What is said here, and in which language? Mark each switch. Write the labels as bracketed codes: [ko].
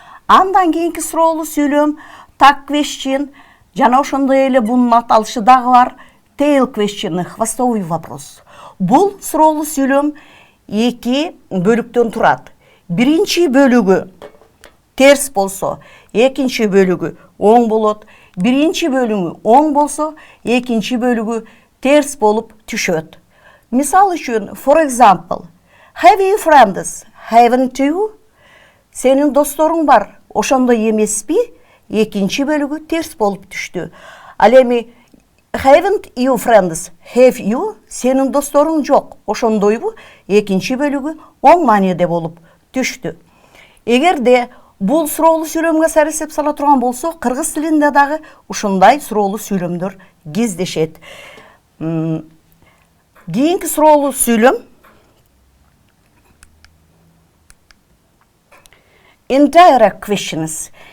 [ky] Андан кийинки суроолуу сүйлөм tag question, жана ошондой эле бунун аталышы дагы бар tail question, [ru] хвостовой вопрос. [ky] Бул суроолуу сүйлөм 2 бөлүктөн турат. Биринчи бөлүгү терс болсо, экинчи бөлүгү оң болот. Биринчи бөлүгү оң болсо, экинчи бөлүгү терс болуп түшөт. Мисал үчүн, [en] for example, have you friends? Haven't you? [ky] Сенин досторуң бар, ошондой эмеспи? Экинчи бөлүгү терс болуп түштү. Ал эми [en] haven't you friends? Have you? [ky] Сенин досторуң жок, ошондойбу? Экинчи бөлүгү оң мааниде болуп түштү. Эгерде бул суроолуу сүйлөмгө саресеп сала турган болсо, кыргыз тилинде дагы ушундай суроолуу сүйлөмдөр кездешет. Кийинки суроолуу сүйлөм indirect questions.